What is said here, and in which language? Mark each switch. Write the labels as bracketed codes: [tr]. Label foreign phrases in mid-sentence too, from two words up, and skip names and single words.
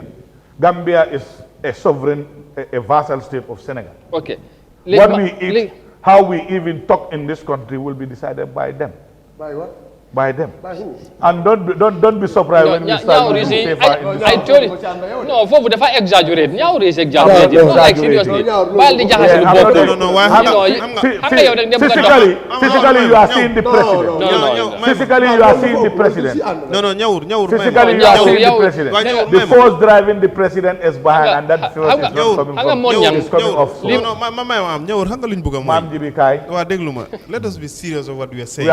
[en] Gambia is a sovereign, a vassal state of Senegal. Okay. What we eat, how we even talk in this country will be decided by them. By what? By them. By who? And don't be surprised when we start using safer in this I told you. No, [wo] Fofu dafa [en] exaggerate. Ñaawru is exaggerate. No, like seriously. [wo] Bal di jaxase lu bokk. [en] Physically you are seeing the president. Physically you are seeing the president. Physically you are seeing the president. The force driving the president is behind, and that force is not coming from it's coming off. Let us be serious of what we are saying.